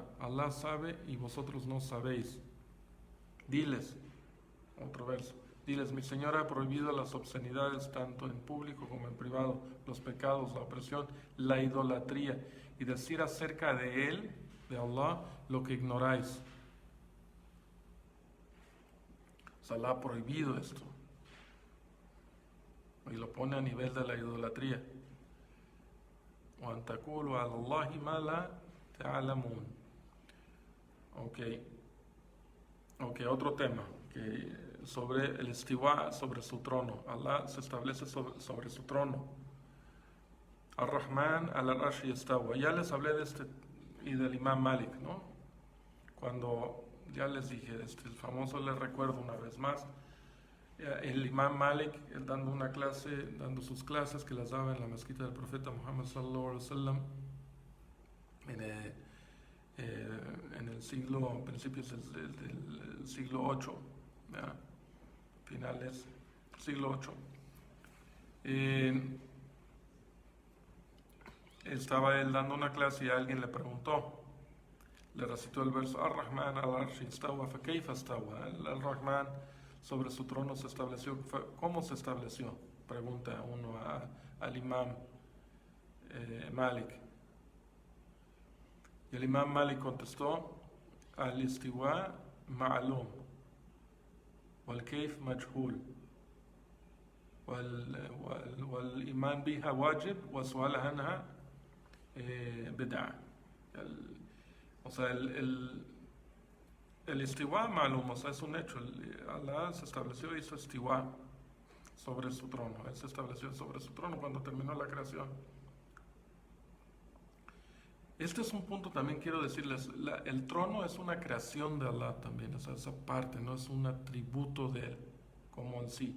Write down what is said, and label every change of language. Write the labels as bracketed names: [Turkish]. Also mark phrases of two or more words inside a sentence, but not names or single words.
[Spanish] Allah sabe y vosotros no sabéis. Diles, otro verso, diles, mi Señor ha prohibido las obscenidades tanto en público como en privado, los pecados, la opresión, la idolatría, y decir acerca de Él, de Allah, lo que ignoráis. O sea, Allah ha prohibido esto. Y lo pone a nivel de la idolatría. [Arabic] وَأَن تَقُولُوا عَلَى اللَّهِ مَا لَا تَعْلَمُونَ. [Spanish] Ok, otro tema, que sobre el istiwa, sobre su trono. Allah se establece sobre su trono. [Arabic] الرحمن العرش يستوى. [Spanish] Ya les hablé de este y del Imam Malik, ¿no? Cuando ya les dije, el famoso, les recuerdo una vez más, el Imam Malik, él dando sus clases que las daba en la mezquita del profeta Muhammad [Arabic] صلى الله عليه وسلم, [Spanish] en el siglo, principios del siglo 8, finales del siglo 8. Estaba él dando una clase y alguien le preguntó, le recitó el verso, [Arabic] الرحمن العرش استوى ف كيف استوى. [Spanish] Al-Rahman sobre su trono se estableció. ¿Cómo se estableció? Pregunta uno al Imam Malik. Y el Imam Malik contestó, [Arabic] الاستواء معلوم والكيف مجهول والإيمان بها واجب و سؤال عنها بدعة. [Spanish] O sea, el [Arabic] استواء معلوم, [Spanish] o sea, es un hecho. Allah se estableció y hizo istiwa sobre su trono. Él se estableció sobre su trono cuando terminó la creación. Este es un punto también quiero decirles, el trono es una creación de Allah también, o sea, esa parte, no es un atributo de Él, como en sí.